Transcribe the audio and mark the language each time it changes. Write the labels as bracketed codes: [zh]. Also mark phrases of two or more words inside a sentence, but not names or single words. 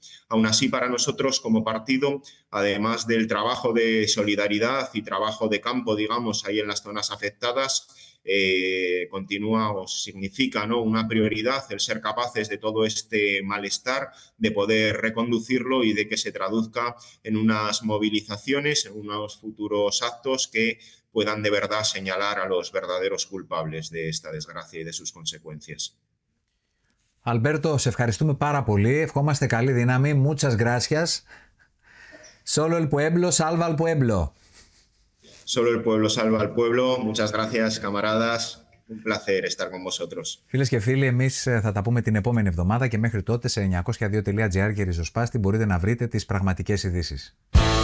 [es] Aún así, para nosotros como partido, además del trabajo de solidaridad y trabajo de campo, digamos, ahí en las zonas afectadas, continúa o significa, ¿no?, una prioridad el ser capaces de todo este malestar, de poder reconducirlo y de que se traduzca en unas movilizaciones, en unos futuros actos que puedan de verdad señalar a los verdaderos culpables de esta desgracia y de sus consecuencias. [el] Alberto, σε ευχαριστούμε πάρα πολύ. Ευχόμαστε καλή δύναμη. [es] Muchas gracias. Solo el pueblo salva al pueblo. Solo el pueblo salva al pueblo. Muchas gracias, camaradas. Un placer estar con vosotros. [el] Φίλες και φίλοι, εμείς θα τα πούμε την επόμενη εβδομάδα και μέχρι τότε σε 902.gr και ριζοσπάστη μπορείτε να βρείτε τις πραγματικές ειδήσεις.